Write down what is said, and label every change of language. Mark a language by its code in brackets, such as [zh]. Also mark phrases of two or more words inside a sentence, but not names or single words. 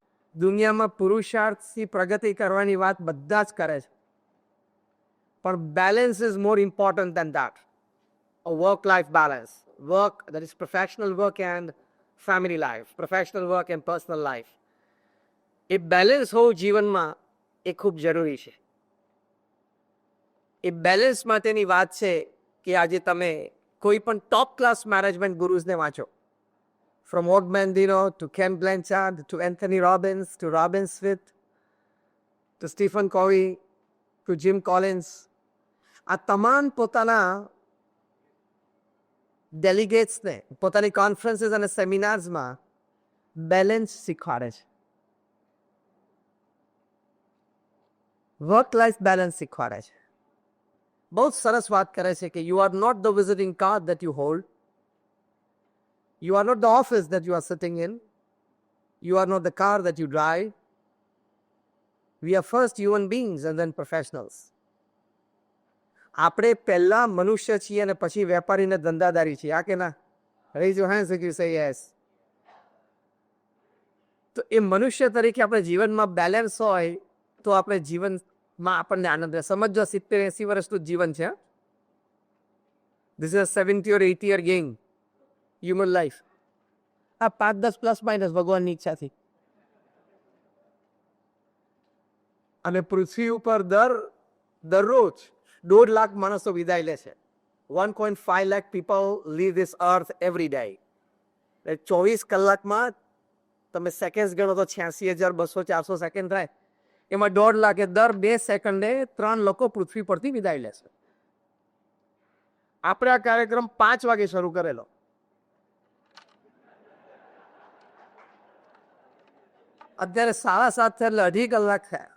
[gu] દુનિયામાં પુરુષાર્થથી પ્રગતિ કરવાની વાત બધા જ કરે છે, પણ [en] balance is more important than that. A work life balance, work that is professional work and family life, professional work and personal life. [gu] એ બેલેન્સ હોવું જીવનમાં એ ખૂબ જરૂરી છે. એ બેલેન્સ માટેની વાત છે કે આજે તમે કોઈ પણ [en] top class management gurus [gu] વાંચો, [en] from Og Mandino to Ken Blanchard to Anthony Robbins to Robin Smith to Stephen Covey to Jim Collins, [gu] આ તમામ પોતાના ડેલિગેટ્સને પોતાની કોન્ફરન્સીસ અને સેમિનાર્સમાં બેલેન્સ શીખવાડે છે, [en] work life balance [gu] શીખવાડે છે. બહુ જ સરસ વાત કરે છે કે [en] you are not the visiting card that you hold, you are not the office that you are sitting in, you are not the car that you drive. We are first human beings and then professionals. [gu] આપણે પહેલા મનુષ્ય છીએ અને પછી વેપારી ને ધંધાદારી છીએ, આ કે ના? [en] Raise your hands if you say yes. [gu] તો એ મનુષ્ય તરીકે આપણે જીવનમાં બેલેન્સ હોય તો આપણે જીવનમાં આપણને આનંદ રહે. સમજો 70-80 વર્ષનું જીવન છે. [en] This is a 70 or 80 year game, human life. [gu] આ 5-10 [en] plus minus [gu] ભગવાનની ઈચ્છાથી. અને પૃથ્વી ઉપર દરરોજ 1.5 લાખ માણસો વિદાય લે છે. [en] 1.5 lakh people leave this earth every day. [gu] 24 કલાકમાં તમે સેકન્ડ ગણો તો 86,200-400 સેકન્ડ થાય. એમાં 1.5 લાખ દર 2 સેકન્ડે 3 લોકો પૃથ્વી પરથી વિદાય લે છે. આપણે આ કાર્યક્રમ 5 વાગે શરૂ કરેલો, અત્યારે 7:30 એટલે 2.5 કલાક થયા.